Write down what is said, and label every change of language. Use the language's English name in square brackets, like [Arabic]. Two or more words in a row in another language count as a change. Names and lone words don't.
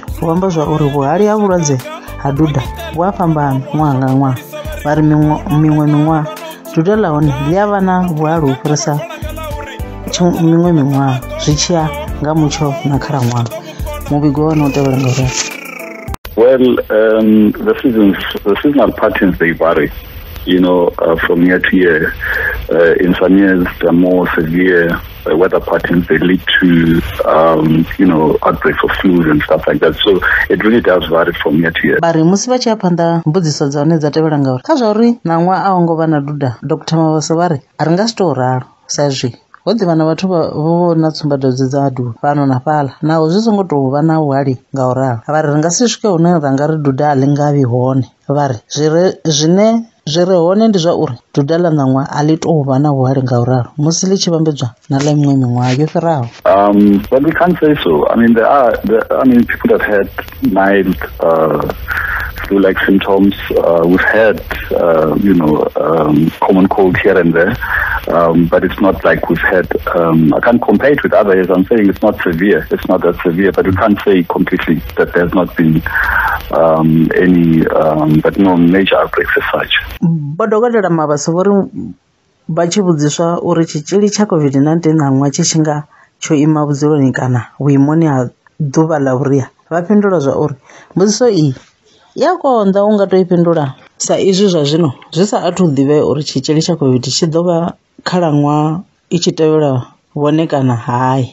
[Venda] Hu amba zwa uri vhuhali ha vhulwadze ha duda vhu a fhambana ṅwaha nga ṅwaha. Vha ri miṅwe miṅwaha duda ḽa hone ḽi a vha na vhuhali u fhirisa miṅwe miṅwaha zwi tshi ya nga mutsho na khalaṅwaha. Muvhigo wa hone u tevhela nga uri [English] well, the seasonal patterns, they vary, from year to year. In some years, the more severe weather patterns, they lead to, outbreaks of flu and stuff like that. So it really does vary from year to year. [Venda] Bari musi vha tshi phanḓa mbudziso dza hone dza tevhela ngauri kha zwa uri ṋaṅwaha a hu ngo vha na duda, Dr. Mahosa vha ri a ri nga si tou ralo sa zwi ho ḓivha na vhathu vho na tsumbadwadze dza duda fhano na fhaḽa naho zwi songo tou vha na vhuhali nga u ralo. Vha ri nga si swike hune ra nga ri duda a ḽi nga vhi hone. Vha ri zwine zwi re hone ndi zwa uri duda ḽa ṋaṅwaha a ḽi tou vha na vhuhali nga u ralo musi ḽi tshi vhambedzwa na ḽa miṅwe miṅwaha yo fhiraho. [English] But we can't say so. I mean, there are people that had mild flu-like symptoms. We've had, common cold here and there, but it's not like we've had, I can't compare it with others. I'm saying it's not severe. It's not that severe, but we can't say completely that there's not been any, but no major outbreaks as such. But Dr. [Venda] Mabasa, bachibudziswa uri chichili cha COVID-19 namwa chishinga cho ima vhudzuloni kana vhuimoni ha ḓuvha ḽa vhuria vha fhindula zwa uri mbudziso iyi ya konḓa u nga tou i fhindula sa izwi zwa zwino zwi sa athu ḓivhea uri tshitzhili tsha COVID tshi ḓo vha khalaṅwaha i tshi tevhela vhone kana hayi.